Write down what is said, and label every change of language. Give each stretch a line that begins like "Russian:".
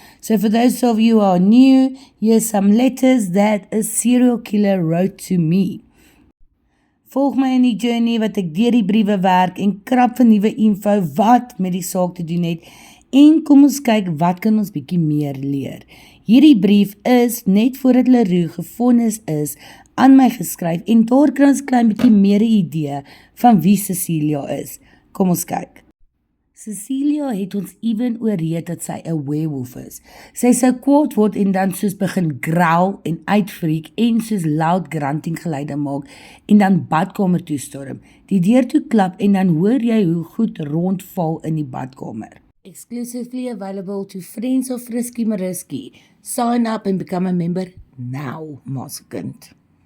English: So for those of you who are new, here's some letters that a serial killer wrote to me.
Afrikaans: Volg my in die journey wat ek deur die briewe werk en krap vir nuwe info wat met die saak te doen het en kom ons kyk wat kan ons bietjie meer leer. Hierdie brief is net voordat Leroux gevonnis is aan my geskryf en daar kry ons klein bietjie meer 'n idee van wie Cecilia is. Kom ons kyk. Cecilia het ons ewen oorreed dat sy 'n werewolf is. Sy sou kwaad word en dan soos begin growl en uitfreak en soos loud grunting geluide maak en dan badkamer toe storm. Die deur toe klap en dan hoor jy hoe goed rondval in die badkamer.
English: Exclusively available to friends of Frisky Mariski. Sign up and become a member now, Maskind.